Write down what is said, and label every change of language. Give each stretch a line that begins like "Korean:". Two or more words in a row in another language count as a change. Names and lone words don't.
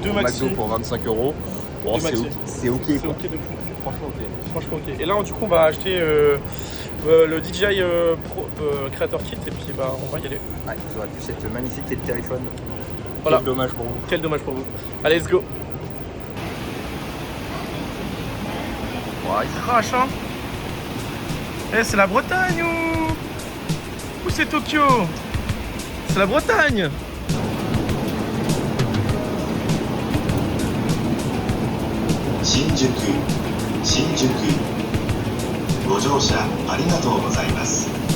French: Deux au maxi. McDo pour 25 euros. Bon, Deux maxi. c'est ok. C'est Quoi. ok de fou. Franchement, ok. Franchement ok. Et là, du coup, on va acheter le DJI Pro Creator Kit et puis on va y aller. Ouais, ça aurait pu cette magnifique téléphone. Voilà. Quel dommage pour vous. Quel dommage pour vous. Allez,
English: let's go.
French: Oh, il crache, hein. Eh, c'est la Bretagne ou c'est Tokyo? C'est la Bretagne. Shinjuku, Shinjuku.
Japanese: ご乗車ありがとうございます。